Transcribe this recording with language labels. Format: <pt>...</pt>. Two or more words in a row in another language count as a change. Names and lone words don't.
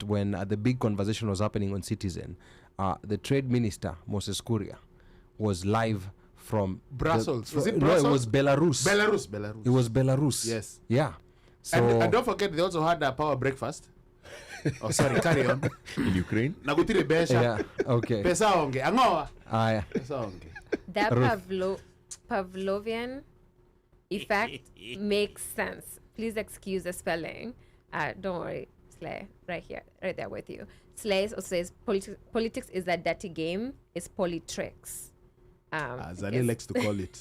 <en>When the big conversation was happening on Citizen, the trade minister, Moses Kuria, was live from Brussels. Was it No, Brussels? it was Belarus. Belarus. It was Belarus. Yes. Yeah. So And don't forget, they also had a power breakfast. Oh, sorry, carry on. In Ukraine?</en> <luo>Nagutire besha.</luo> <en>yeah, okay.</en> <luo>Pesa onge. Angoa. Pesa onge.</luo> <en>That Pavlovian effect makes sense. Please excuse the spelling. Don't worry, Slay, right there with you. Slay also says politics is a dirty game. It's politricks. Zani likes to call it.</en>